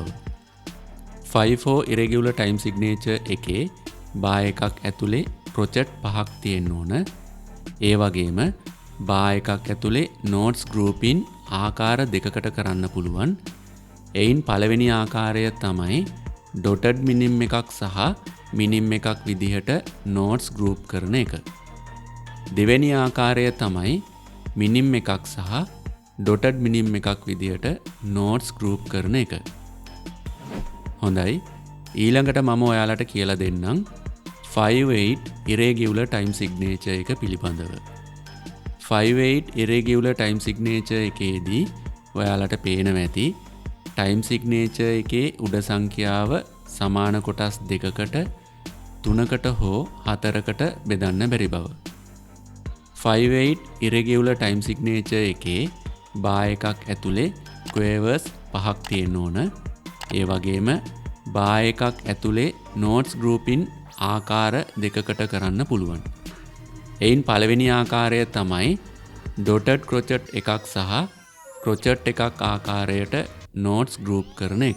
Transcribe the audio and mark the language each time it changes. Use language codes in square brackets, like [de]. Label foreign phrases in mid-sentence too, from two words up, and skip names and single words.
[en] 5-4 irregular time signature [si] එකේ බා එකක් ඇතුලේ project 5ක් තියෙන්න ඕන. ඒ වගේම බා එකක් ඇතුලේ [en] notes grouping [si] ආකාර දෙකකට කරන්න පුළුවන්. එයින් පළවෙනි ආකාරය තමයි [en] dotted minim [si] එකක් සහ minim එකක් විදිහට [en] notes group [si] කරන එක. දෙවෙනි ආකාරය තමයි minim එකක් සහ [en] dotted minim [si] එකක් විදිහට [en] notes group [si] කරන එක. හොඳයි. ඊළඟට මම ඔයාලට කියලා දෙන්නම් [en] 5-8 irregular time signature [si] එක පිළිබඳව. [en] 5-8 irregular time signature [si] එකේදී ඔයාලට පේනවා ඇති [en] time signature [si] එකේ උඩ සංඛ්‍යාව සමාන කොටස් දෙකකට 3කට හෝ 4කට බෙදන්න බැරි බව. [en] 5-8 irregular time signature [si] එකේ බා එකක් ඇතුලේ squares 5ක් තියෙන්න ඕන. ඒ වගේම බා එකක් ඇතුලේ [en] notes grouping [si] ආකාර දෙකකට කරන්න පුළුවන්. එයින් පළවෙනි ආකාරය තමයි [en] dotted crochet [si] එකක් සහ crochet එකක් ආකාරයට [en] notes group [si] කරන එක.